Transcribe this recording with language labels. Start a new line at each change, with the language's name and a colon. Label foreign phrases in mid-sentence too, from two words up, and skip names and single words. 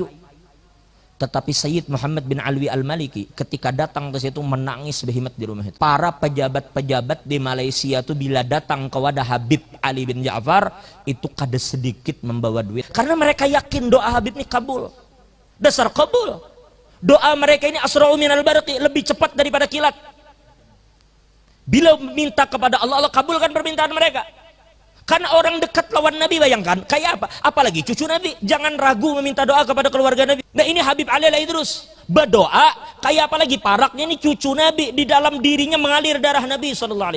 Banjar: Tetapi Sayyid Muhammad bin Alwi Al-Maliki ketika datang ke situ menangis behemat di rumah itu. Para pejabat-pejabat di Malaysia itu bila datang ke wadah Habib Ali bin Ja'far itu kada sedikit membawa duit.
Indonesian: Karena mereka yakin doa Habib ini kabul. Dasar kabul. Doa mereka ini
Arabic: أسرع من البرق,
Indonesian: lebih cepat daripada kilat. Bila minta kepada Allah, Allah kabulkan permintaan mereka.
Banjar: Karena orang dekat lawan Nabi, bayangkan kayak apa?
Indonesian: Apalagi cucu Nabi. Jangan ragu meminta doa kepada keluarga Nabi. Nah ini Habib Ali Al-Idrus berdoa kayak apalagi paraknya ini cucu Nabi, di dalam dirinya mengalir darah Nabi SAW.